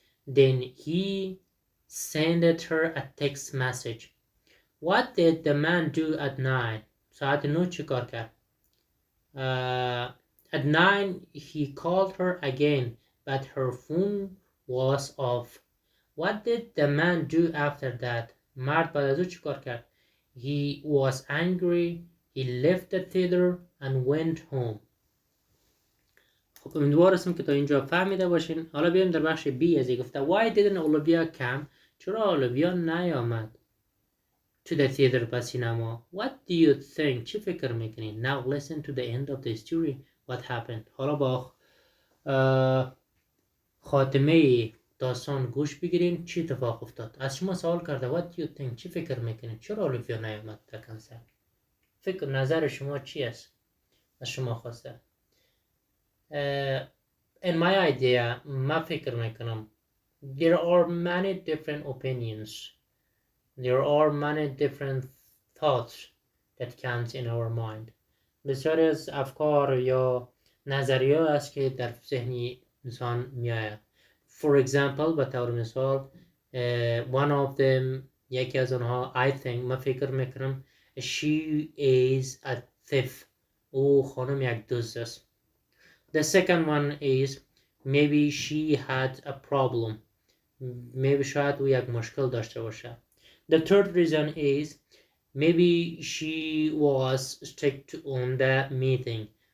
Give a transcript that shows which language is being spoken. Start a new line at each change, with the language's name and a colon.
English: Then he sent her a text message. What did the man do at 9?
Persian: ساعت 9 چی کار کرد؟
English: At 9 he called her again but her phone was off. What did the man do after that?
Persian: مرد بعد از او چی کار کرد؟
English: He was angry. He left the theater and went home.
Persian: خب امیدوار هستم که تا اینجا فهمیده باشین. حالا بیایم در بخش B از این گفته
English: Why didn't Olivia come?
Persian: چرا اولویا نیامد
English: to the theater
Persian: به سینما؟
English: What do you think?
Persian: چی فکر میکنی؟
English: Now listen to the end of the story. What happened?
Persian: حالا با خاتمه داستان گوش بگیرین چی اتفاق افتاد. از شما سوال کرده
English: What do you think?
Persian: چی فکر میکنین؟ چرا اولویا نیامد در کنسرت؟ فکر نظر شما چی است؟ از شما خواسته.
English: In my idea
Persian: ما فکر میکنم
English: there are many different opinions. There are many different thoughts that comes in our mind.
Persian: بسیاری از افکار یا نظریه است که در ذهنی انسان میآید.
English: For example
Persian: به طور مثال
English: one of them
Persian: یکی از آنها
English: I think
Persian: من فکر میکنم
English: she is a thief.
Persian: او خانم یک دزد است.
English: The second one is maybe she had a problem.
Persian: maybe شاید او یک مشکل داشته باشه.
English: The third reason is maybe she was strict on the meeting.